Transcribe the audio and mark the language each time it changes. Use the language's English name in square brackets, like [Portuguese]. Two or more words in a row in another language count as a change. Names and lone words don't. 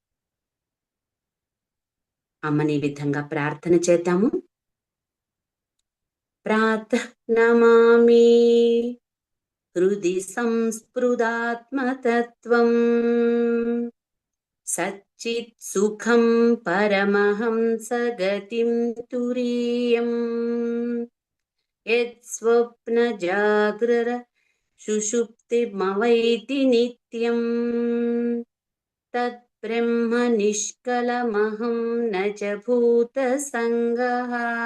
[Telugu] అమ్మని విధంగా ప్రార్థన చేద్దాము. [Sanskrit] ప్రాతః నమామి హృది సంస్పృదాత్మతత్వం సచ్చ चित् सुखं परमहंस गतिं तुरीयम् यत् स्वप्न जाग्रर सुषुप्तिमवैति नित्यम् तत् ब्रह्म निष्कलमहं न च भूतसङ्गः।